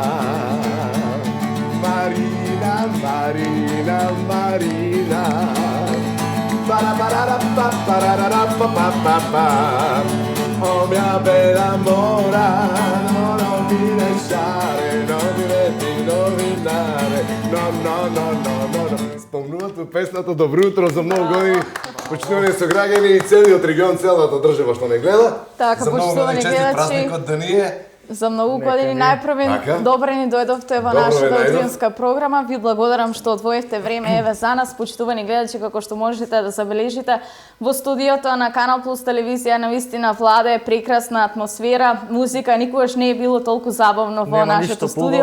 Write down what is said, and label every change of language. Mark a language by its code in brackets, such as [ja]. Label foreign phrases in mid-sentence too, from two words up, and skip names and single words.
[it] Marina, Marina, Marina. Oh mia bella mora, non mi lasciare, non mi indovinare. No. [mk] Спомнувате песната Добро утро за много години. Почитувани сограѓани и целиот регион, целата држава што не гледа. Така, за много почитувани честит гледачи. празник од Даније. За многу години најпрвен добре ни дојдовте во нашата утринска програма. Ви благодарам што одвоевте време еве за нас, почитувани гледачи, како што можете да забележите во студиото на Канал Плюс телевизија навистина владе прекрасна атмосфера, музика, никогаш не е било толку забавно во нашето студио.